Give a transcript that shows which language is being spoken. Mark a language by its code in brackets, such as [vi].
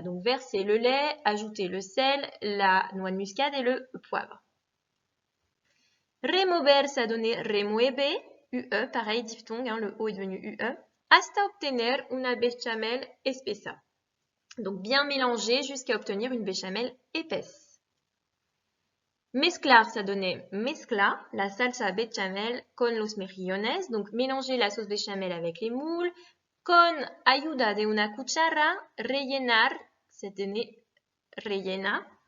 [fr] Donc, verser le lait, ajouter le sel, la noix de muscade et le poivre. Remover, ça donnait remueve, UE, pareil, diphtongue, le O est devenu UE. [es] Hasta obtener una bechamel espesa. [fr] Donc, bien mélanger jusqu'à obtenir une béchamel épaisse. [es] Mezclar, [fr] ça donnait [es] mezcla, la salsa bechamel con los mejillones. [fr] Donc, mélanger la sauce béchamel avec les moules. [es] Con ayuda de una cuchara, rellenar, [fr] ça donnait rellena.